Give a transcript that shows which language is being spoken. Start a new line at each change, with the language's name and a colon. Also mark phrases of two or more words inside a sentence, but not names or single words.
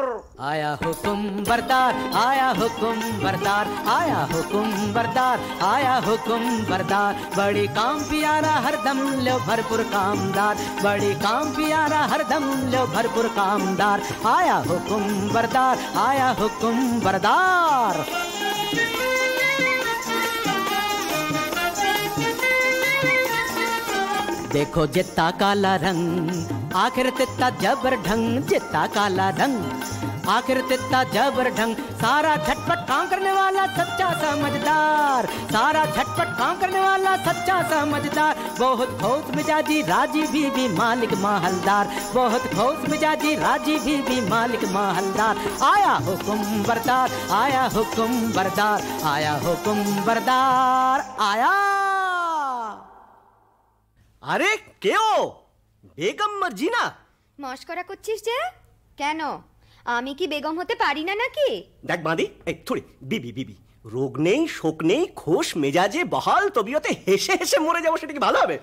Hindi: आया हुकुम बरदार, आया हुकुम बरदार, आया हुकुम बरदार, आया हुकुम बरदार। बड़ी काम पियारा हरदम लो भरपूर कामदार, बड़ी काम पियारा हरदम लो भरपूर कामदार। आया हुकुम बरदार, आया हुकुम बरदार। देखो जितना काला रंग, आखिर तित्ता जबर ढंग, जितना काला रंग आखिर तित्ता जबर ढंग। सारा झटपट काम करने वाला सच्चा समझदार, सारा झटपट काम करने वाला सच्चा समझदार। बहुत खुश मिजाजी राजी बीबी मालिक माहलदार, बहुत खुश मिजाजी राजी बीबी मालिक माहलदार। आया हुकुम बरदार, आया हुकुम बरदार, आया हुकुम बरदार, आया।
Bangla: আরে কেও বেগম মার্জিনা মস্করা করছিস যে? কেন, আমি কি বেগম হতে পারি না নাকি? দেখ বাঁধি এই থুড়ি বিবি বিবি রোগ নেই শোক নেই খোশ মেজাজে বহাল তবিয়তে হেসে হেসে মরে যাবো, সেটা কি ভালো হবে?